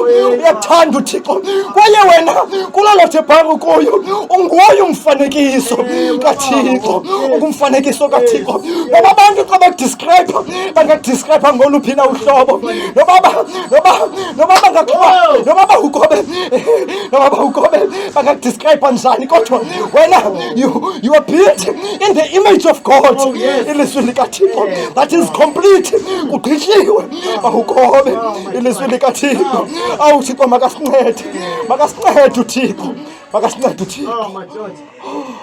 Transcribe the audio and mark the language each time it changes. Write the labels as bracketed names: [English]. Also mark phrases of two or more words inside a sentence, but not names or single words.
[Xhosa] Uyakuthanda uThixo kwaye wena kulolo thebhanga kuyo unguye umfanekiso kaThixo, ungumfanekiso kaThixo. Noba abantu xa bakudescribe bangadescribe ngoluphi na uhlobo, noba ugobe bangakudescribe njani, kodwa wena [English] you are built in the image of God. [Xhosa] Ilizwi likaThixo [English] that is complete, [Xhosa] kugqityiwe. Ugobe ilizwi likaThixo. Thixo makasincede uThixo, makasincede uThixo.